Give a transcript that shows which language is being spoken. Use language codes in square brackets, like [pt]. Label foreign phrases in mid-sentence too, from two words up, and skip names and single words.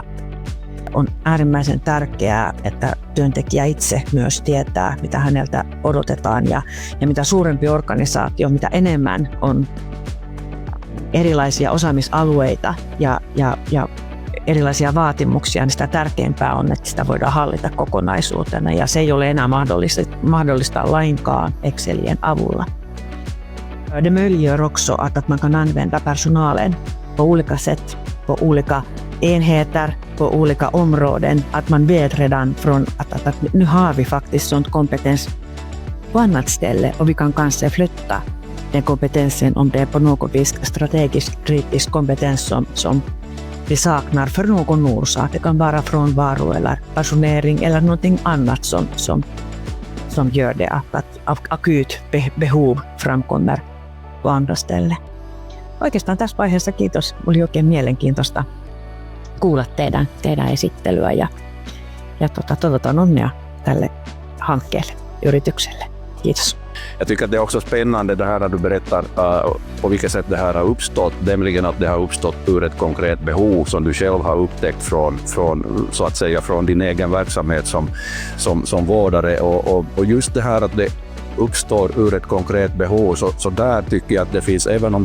[fi] On äärimmäisen tärkeää, että työntekijä itse myös tietää, mitä häneltä odotetaan, ja mitä suurempi organisaatio, mitä enemmän on erilaisia osaamisalueita ja erilaisia vaatimuksia, niin sitä tärkeämpää on, että sitä voidaan hallita kokonaisuutena, ja se ei ole enää mahdollista lainkaan Excelien avulla. [sv] Det möjliggör också att man kan använda personalen på olika sätt, på olika enheter, på olika områden. Att man vet redan från att nu har vi faktiskt sånt kompetens på annat ställe, och vi kan kanske flytta den kompetensen om det är på något vis strategiskt kritisk kompetens som vi saknar för någon orsak. Det kan vara frånvaro eller pensionering eller någonting annat som gör det att akut behov framkommer på andra ställen. [fi] Oikeastaan tässä vaiheessa kiitos. Oli oikein mielenkiintoista kuulla teidän esittelyä, ja toivotan onnea tälle hankkeelle, yritykselle. Kiitos. [sv] Jag tycker att det är också spännande det här när du berättar på vilket sätt det här har uppstått, nämligen att det har uppstått ur ett konkret behov som du själv har upptäckt från så att säga från din egen verksamhet som vårdare, och just det här att det uppstår ur ett konkret behov, så där tycker jag att det finns, även om